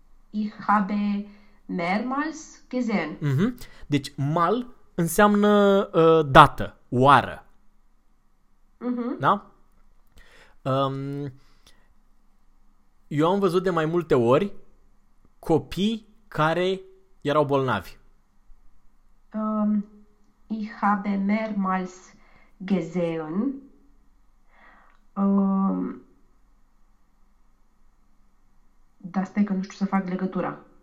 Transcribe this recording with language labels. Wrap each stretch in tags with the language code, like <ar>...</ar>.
<de>Ich habe mehrmals gesehen.</de> <ro>Deci, mal înseamnă dată, oară. Da? Eu am văzut de mai multe ori copii care erau bolnavi.</ro> <de>Ich habe mehrmals gesehen.</de> <ro>Dar stai că nu știu să fac legătura.</ro>